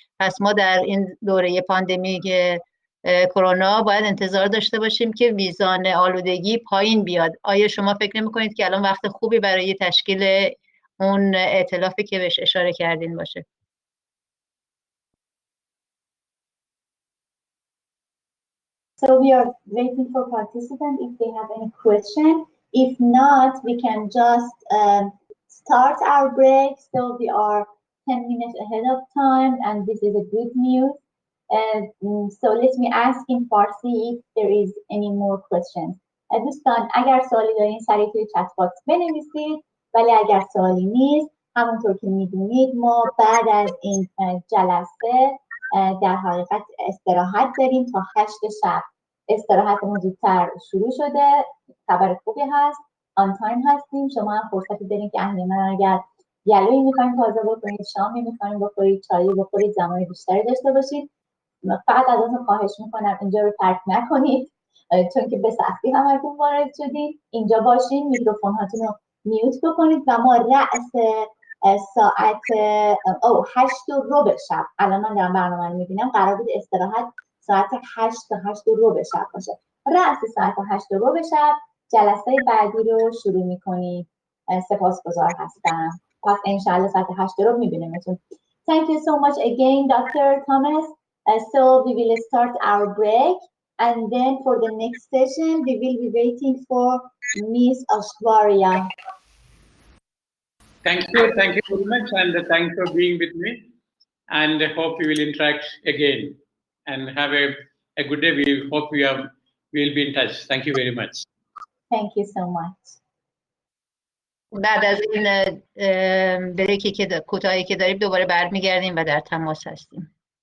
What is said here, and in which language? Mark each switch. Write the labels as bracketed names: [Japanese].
[Persian] پس ما در این دوره پاندمیک کرونا باید انتظار داشته باشیم که میزان آلودگی پایین بیاد. آیا شما فکر نمی‌کنید که الان وقت خوبی برای تشکیل اون ائتلافی که بهش اشاره کردین باشه؟ [English] So we are waiting for participants if they have any question. If not, we can just start our break. So we are 10 minutes ahead of time, and this is a good news. So let me ask in Farsi if there is any more questions. [Persian] دوستان اگر سوالی دارین سریع توی چت باکس بنویسید، ولی اگر سوالی نیست، همونطور که میدونید ما بعد از این جلسه در حقیقت استراحت داریم تا 8 شب. استراحتمون زودتر شروع شده، خبر خوبی هست، آن تایم هستیم. شما هم فرصتی دارین که احیانا اگر گلویی میخواین تازه بکنید، شامی میخواین بخورید، چایی بخورید، زمان بیشتری داشته باشید. فقط ازتون خواهش میکنم اینجا رو ترک نکنید، چون که به سختی همتون وارد شدید. اینجا باشین، میکروفون هاتون رو میوت بکنید و ما رأس ساعت 8:15 شب، الان من دارم برنامه رو میبینم، قرار بود استراحت ساعت 8 تا 8 و ربع شب باشه. رأس ساعت 8 و ربع شب جلسه بعدی رو شروع میکنید. سپاسگزار هستم. پس انشالله ساعت 8 و ربع میبینیمتون. [English] Thank you so much again, Dr. Thomas. So we will start our break, and then for the next session, we will be waiting for Miss Ashwarya. Thank you very much, and thanks for being with me. And I hope we will interact again. And have a good day. We hope we will be in touch. Thank you very much. Thank you so much. [Persian] بعد از این بریکی که کوتاهی که داریم دوباره برمیگردیم و در تماس هستیم.